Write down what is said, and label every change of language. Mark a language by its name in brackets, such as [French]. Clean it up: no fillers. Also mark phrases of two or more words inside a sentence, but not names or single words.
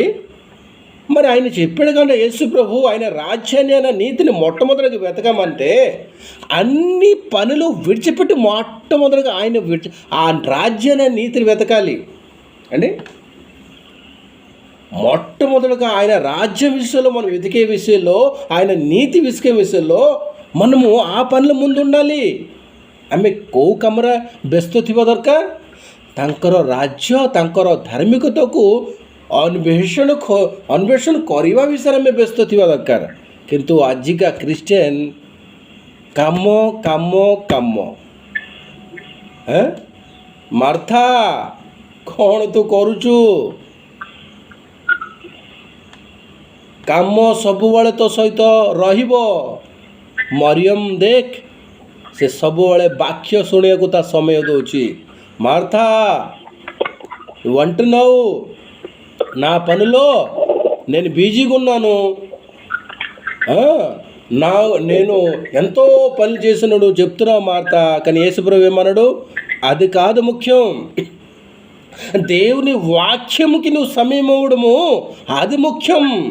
[Telugu] మరి ఆయన చెప్పాడు కానీ యేసు ప్రభు ఆయన రాజ్యాన్ని ఆయన నీతిని మొట్టమొదటిగా వెతకమంటే అన్ని పనులు విడిచిపెట్టి మొట్టమొదటిగా ఆ రాజ్యాన్ని నీతిని వెతకాలి అండి. మొట్టమొదటిగా ఆయన రాజ్యం విషయంలో మనం వెతికే విషయంలో, ఆయన నీతి వెతికే విషయంలో మనము ఆ పనుల ముందు ఉండాలి. [Odia] ଆମେ କେଉଁ କାମରେ ବ୍ୟସ୍ତ ଥିବା ଦରକାର? ତାଙ୍କର ରାଜ୍ୟ, ତାଙ୍କର ଧାର୍ମିକତାକୁ ଅନ୍ୱେଷଣ କରିବା ବିଷୟରେ ଆମେ ବ୍ୟସ୍ତ ଥିବା ଦରକାର। କିନ୍ତୁ ଆଜିକା ଖ୍ରୀଷ୍ଟିଆନ କାମ କାମ କାମ। ମାର୍ଥା କ'ଣ ତୁ କରୁଛୁ? କାମ ସବୁବେଳେ ତୋ ସହିତ ରହିବ। ମରିୟମ ଦେଖ, ସେ ସବୁବେଳେ ବାକ୍ୟ ଶୁଣିବାକୁ ତା ସମୟ ଦେଉଛି। [Telugu] ମାର୍ଥା వంటున్నావు, నా పనిలో నేను బిజీగా ఉన్నాను, నేను ఎంతో పని చేసినాడు చెప్తున్నావు మార్తా. కానీ యేసుప్రభు ఏమన్నాడు? అది కాదు ముఖ్యం, దేవుని వాక్యముకి నువ్వు సమయం ఇవ్వడము అది ముఖ్యం.